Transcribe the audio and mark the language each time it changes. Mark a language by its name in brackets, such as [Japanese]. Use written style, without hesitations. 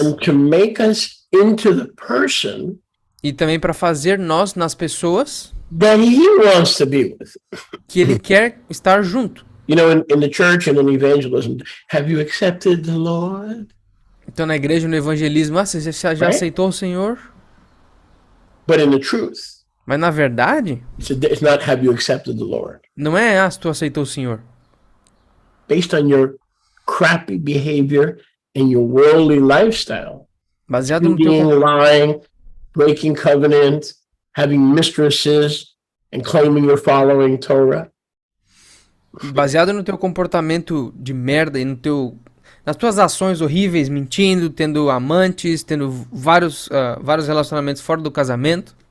[English] And to make us into the person [Portuguese] E também para fazer nós nas pessoas [English] that he wants to be with. [Portuguese] que ele quer estar junto. [English] You know, in the church and in evangelism, have you accepted the Lord? [Portuguese] Então na igreja, no evangelismo, você já aceitou o Senhor? [English] But in the truth, [Portuguese] Mas na verdade, [English] it's not have you accepted the Lord. [Portuguese] não é se tu aceitou o Senhor. [English] Based on your crappy behavior and your worldly lifestyle, [Portuguese] Baseado no [English] being [Portuguese] teu, [English] lying, breaking covenant, having mistresses, and claiming you're following Torah. [Portuguese] baseado no teu comportamento de merda e nas tuas ações horríveis, mentindo, tendo amantes, tendo vários relacionamentos fora do casamento.